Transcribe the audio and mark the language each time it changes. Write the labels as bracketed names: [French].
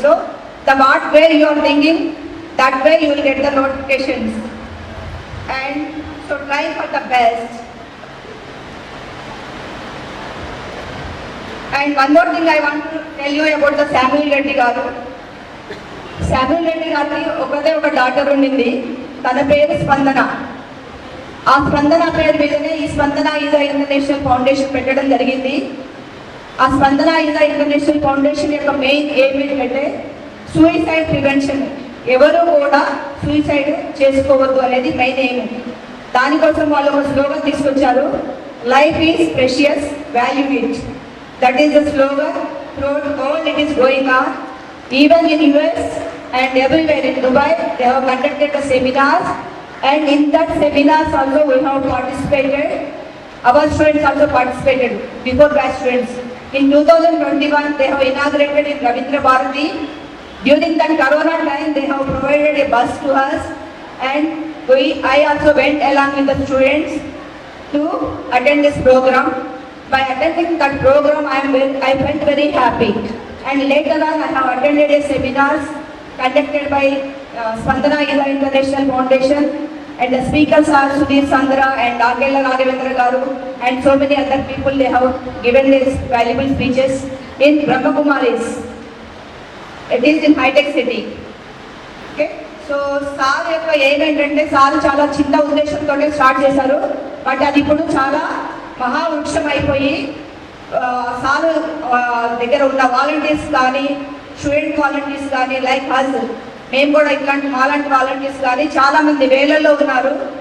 [English] So, the what way you are thinking, that way you will get the notifications. And so try for the best. And one more thing I want to tell you about the Samuel Reddy garu. [Telugu] Samuel Reddy గారికి ఒక daughter ఉండింది, తన పేరు స్పందన. ఆ స్పందన పేరు మీదనే ఈ స్పందన ఈజా ఇంటర్నేషనల్ ఫౌండేషన్ పెట్టడం జరిగింది. ఆ స్పందన ఈజా ఇంటర్నేషనల్ ఫౌండేషన్ యొక్క మెయిన్ ఎయిమ్ ఏంటంటే సూయిసైడ్ ప్రివెన్షన్. ఎవరు కూడా సూయిసైడ్ చేసుకోవద్దు అనేది మెయిన్ ఎయిమ్. దానికోసం వాళ్ళు ఒక స్లోగన్ తీసుకొచ్చారు, [English] Life is precious, value it. That is the slogan. Throughout the world it is going on. Even in US and everywhere in Dubai, they have conducted the seminars, and in that seminars also we have participated. Our students also participated, before batch students. In 2021, they have inaugurated in Ravindra Bharati. During that Corona time, they have provided a bus to us, and I also went along with the students to attend this program. By attending that program, I felt very happy. And later on, I have attended a seminars conducted by Spandana International Foundation, and the speakers are Sudhir Sandra and Agella Raghavendra Garu, and so many other people. They have given these valuable speeches in Brahma Kumaris. It is in high-tech city. Okay. [Telugu] So sir యొక్క ఏమేంటంటే sir చాలా చిన్న ఉద్దేశంతో start చేశారు, but అది ఇప్పుడు చాలా మహావృక్షం అయిపోయి సార్ దగ్గర ఉన్న వాలంటీర్స్ కానీ, స్టూడెంట్ వాలంటీర్స్ కానీ, లైక్ హస్, మేము కూడా ఇట్లాంటి మాలాంటి వాలంటీర్స్ కానీ చాలామంది వేలల్లో ఉన్నారు.